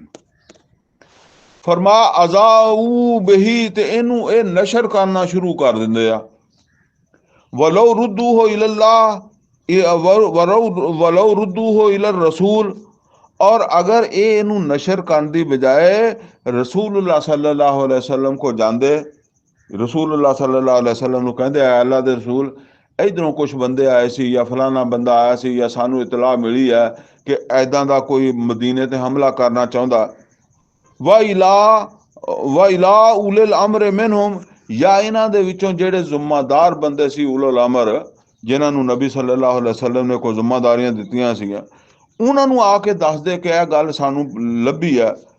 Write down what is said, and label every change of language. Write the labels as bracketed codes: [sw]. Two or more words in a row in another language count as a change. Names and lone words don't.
[pa] ਫਰਮਾ ਅਜ਼ਾਊ ਬਹੀ, ਤੇ ਇਹਨੂੰ ਇਹ ਨਸ਼ਰ ਕਰਨਾ ਸ਼ੁਰੂ ਕਰ ਦਿੰਦੇ ਆ। [ar] ولو ردوه إلى الله، ولو ردوه إلى الرسول, [pa] ਔਰ ਅਗਰ ਇਹਨੂੰ ਨਸ਼ਰ ਕਰਨ ਦੀ ਬਜਾਏ ਰਸੂਲੁल्लाह [ar] صلى الله عليه وسلم [pa] को ਜਾਂਦੇ, ਰਸੂਲੁल्लाह [ar] صلى الله عليه وسلم [pa] ਨੂੰ ਕਹਿੰਦੇ ਆ ਅੱਲਾ ਦੇ ਰਸੂਲ ਇਧਰੋਂ ਕੁਛ ਬੰਦੇ ਆਏ ਸੀ, ਜਾਂ ਫਲਾਣਾ ਬੰਦਾ ਆਇਆ ਸੀ, ਜਾਂ ਸਾਨੂੰ ਇਤਲਾਹ ਮਿਲੀ ਹੈ ਕਿ ਐਦਾਂ ਦਾ ਕੋਈ ਮਦੀਨੇ ਤੇ ਹਮਲਾ ਕਰਨਾ ਚਾਹੁੰਦਾ। [ar] وإلى أولي الأمر منهم, [pa] ਜਾਂ ਇਹਨਾਂ ਦੇ ਵਿੱਚੋਂ ਜਿਹੜੇ ਜ਼ਿੰਮੇਦਾਰ ਬੰਦੇ ਸੀ, [ar] أولو الأمر, [pa] ਜਿਨ੍ਹਾਂ ਨੂੰ ਨਬੀ [ar] صلى الله عليه وسلم [pa] ਨੇ ਕੋਈ ਜ਼ਿੰਮੇਦਾਰੀਆਂ ਦਿੱਤੀਆਂ ਸੀਗੀਆਂ, ਉਹਨਾਂ ਨੂੰ ਆ ਕੇ ਦੱਸਦੇ ਕਿ ਇਹ ਗੱਲ ਸਾਨੂੰ ਲੱਭੀ ਹੈ।